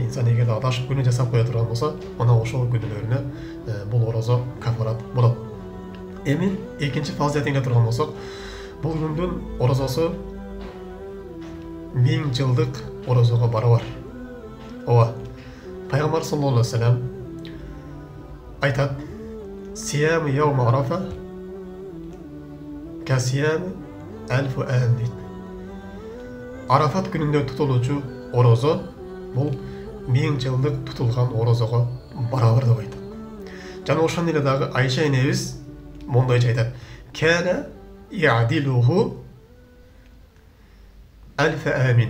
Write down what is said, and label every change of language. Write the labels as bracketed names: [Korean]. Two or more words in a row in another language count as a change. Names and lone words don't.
[Kyrgyz] Инсан эгер адашып күнөө жасап кое турган болсо, мына ошол күнөөлөрүнө бул орозо кафарат болот. Эми экинчи фазилетине турган болсок, бул күндүн орозосу 1000 жылдык орозого барабар. Ооба, пайгамбар [Arabic] صلى الله عليه وسلم [Kyrgyz] айтат: [Arabic] "صيام يوم عرفة كصيام ألف عام" дейт. [Kyrgyz] Арафат күнүндө тутулуучу орозо бул 1000 жылдык тутулган орозого барабар деп айтат. Жана ошондой эле дагы Айша энебиз мондойча айтат: [Arabic] "كان يعدله ألف عام".